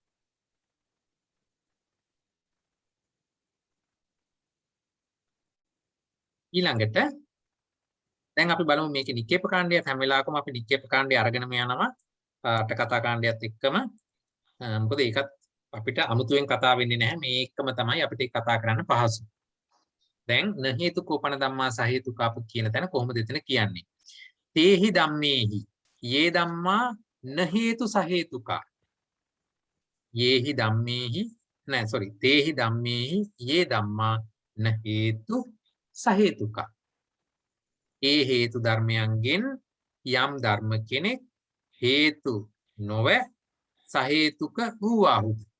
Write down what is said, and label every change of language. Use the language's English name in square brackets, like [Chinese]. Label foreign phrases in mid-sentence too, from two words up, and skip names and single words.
[Sinhala] ඊළඟට දැන් අපි බලමු මේකේ නික්කේප කාණ්ඩයත් හැම වෙලාවකම අපි නික්කේප කාණ්ඩය අරගෙනම යනවා අට කතා කාණ්ඩයත් එක්කම. මොකද ඒකත් අපිට අමුතුවෙන් කතා වෙන්නේ නැහැ. මේකම තමයි අපිට කතා කරන්න පහසු. දැන් [Pali] න හේතු කෝපන ධම්මා සහේතුකාප [Sinhala] කියන තැන කොහොමද එතන කියන්නේ? [Pali] තේහි ධම්මේහි යේ ධම්මා න හේතු සහේතුකා. යේහි ධම්මේහි තේහි ධම්මේහි යේ ධම්මා න හේතු සහේතුකා. [Sinhala] ඒ හේතු ධර්මයන්ගෙන් යම් ධර්ම කෙනෙක් හේතු නොව සහේතුක වූවාහු.